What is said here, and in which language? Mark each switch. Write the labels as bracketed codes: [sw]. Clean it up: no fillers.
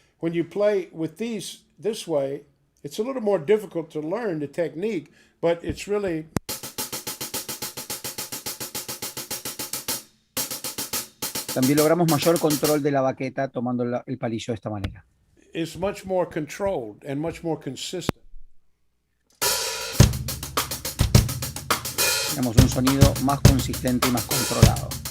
[en] When you play with these this way, it's a little more difficult to learn the technique, but it's really [es] También logramos mayor control de la baqueta tomando el palillo de esta manera. [en] It's much more controlled and much more consistent. [es] Tenemos un sonido más consistente y más controlado.